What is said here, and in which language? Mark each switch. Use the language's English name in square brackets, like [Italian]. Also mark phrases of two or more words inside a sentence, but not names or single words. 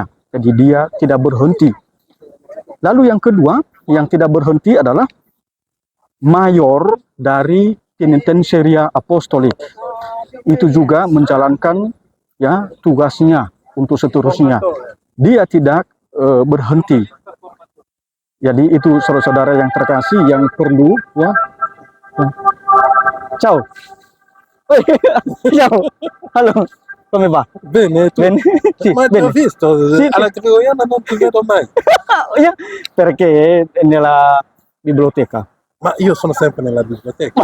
[Indonesian] Jadi dia tidak berhenti. Lalu yang kedua, yang tidak berhenti adalah mayor dari Penitenseria Apostolik. Itu juga menjalankan ya tugasnya untuk seterusnya. Dia tidak berhenti. Jadi itu saudara-saudara yang terkasih yang perlu ya. [Italian] Ciao. Ciao. Halo. Come va? Bene, tu? Bene? Sì, Ma ti ho bene. visto, Sì, alla Gregoriana non ti vedo mai. oh ya, perché nella biblioteca. Ma io sono sempre nella biblioteca,